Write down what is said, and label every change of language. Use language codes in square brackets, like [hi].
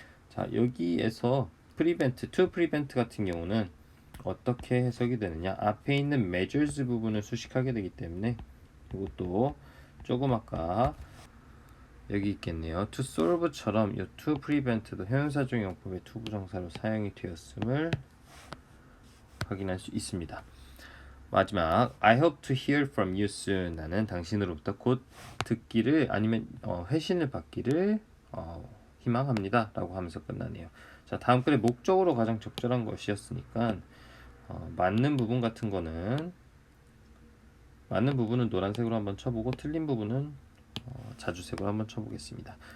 [ko] 자, 여기에서 [en] to prevent [ko] 같은 경우는 어떻게 해석이 되느냐 앞에 있는 measures 부분을 수식하게 되기 때문에 이것도 조금 아까 여기 있겠네요. [en] to solve [ko] 처럼 이 to prevent도 형용사적 용법의 to 부정사로 사용이 되었음을 확인할 수 있습니다. [en] 마지막 I hope to hear from you soon. [ko] 나는 당신으로부터 곧 듣기를 아니면 회신을 받기를 희망합니다 라고 하면서 끝나네요. 자, 다음 글의 목적으로 가장 적절한 것이었으니까 맞는 부분 같은 거는 맞는 부분은 노란색으로 한번 쳐보고 틀린 부분은 자주색으로 한번 쳐보겠습니다.